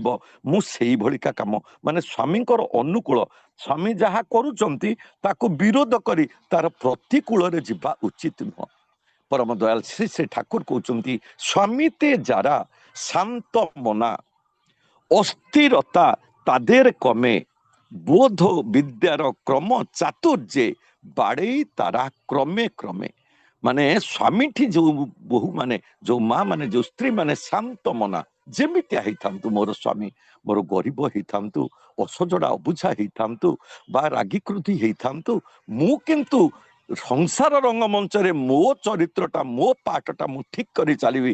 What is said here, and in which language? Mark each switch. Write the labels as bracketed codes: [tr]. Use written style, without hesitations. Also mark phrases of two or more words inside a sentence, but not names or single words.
[or] ମୁଁ ସେଇଭଳିକା କାମ ମାନେ ସ୍ୱାମୀଙ୍କର ଅନୁକୂଳ, ସ୍ୱାମୀ ଯାହା କରୁଛନ୍ତି ତାକୁ ବିରୋଧ କରି ତାର ପ୍ରତିକୂଳରେ ଯିବା ଉଚିତ ନୁହଁ। ପରମ ଦୟାଲ ଶ୍ରୀ ଶ୍ରୀ ଠାକୁର କହୁଛନ୍ତି ସ୍ୱାମୀତେ ଯାରା ଶାନ୍ତ ମନା ଅସ୍ଥିରତା ତାদের [bn] কমে বোধ বিদ্যার ক্রম চাতুর্যে বাড়েই তারা ক্রমে ক্রমে। [or] ମାନେ ସ୍ୱାମୀଠି ଯୋଉ ବୋହୂ ମାନେ ଯୋଉ ମା ମାନେ ଯୋଉ ସ୍ତ୍ରୀ ମାନେ ଶାନ୍ତ ମନା ଯେମିତିଆ ହେଇଥାନ୍ତୁ, ମୋର ସ୍ୱାମୀ ମୋର ଗରିବ ହେଇଥାନ୍ତୁ, ଅସଜଡ଼ା ଅବୁଝା ହେଇଥାନ୍ତୁ ବା ରାଗି କ୍ରୋଧୀ ହେଇଥାନ୍ତୁ, ମୁଁ କିନ୍ତୁ ସଂସାର ରଙ୍ଗମଞ୍ଚରେ ମୋ ଚରିତ୍ରଟା ମୋ ପାଠଟା ମୁଁ ଠିକ କରି ଚାଲିବି।